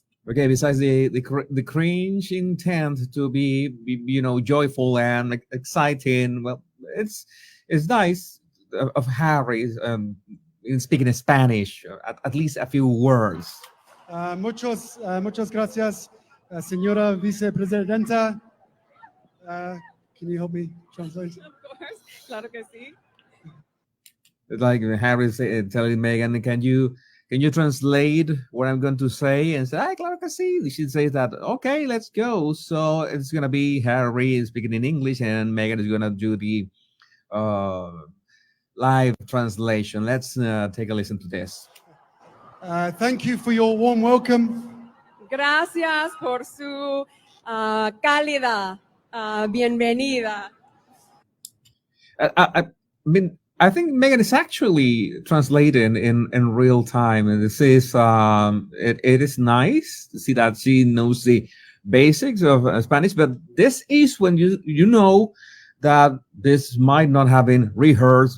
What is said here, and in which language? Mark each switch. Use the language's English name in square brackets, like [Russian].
[English] Okay, besides the cringe intent to be joyful and exciting, well, it's nice of Harry in speaking in Spanish, at least a few words. [Spanish] Muchas gracias, señora vicepresidenta. [English] Can you help me translate? Of course, [Spanish] claro que sí. [English] It's like Harry telling Megan, can you translate what I'm going to say? And say, [Spanish] "Ay, claro que sí." [English] She says that, okay, let's go. So it's gonna be Harry speaking in English, and Megan is gonna do the uh, live translation. Let's take a listen to this. Thank you for your warm welcome. [Spanish] Gracias por su cálida bienvenida. [English] I mean, I think Megan is actually translating in real time, and this is it is nice to see that she knows the basics of Spanish. But this is when you know that this might not have been rehearsed.